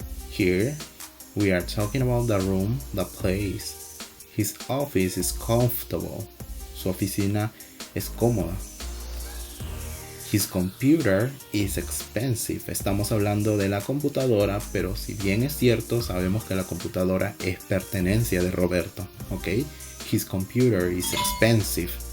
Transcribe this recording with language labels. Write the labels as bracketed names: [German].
[English] Here we are talking about the room, the place. His office is comfortable. [Spanish] Su oficina es cómoda. [English] His computer is expensive. [Spanish] Estamos hablando de la computadora, pero si bien es cierto, sabemos que la computadora es pertenencia de Roberto, ¿ok? [English] His computer is expensive.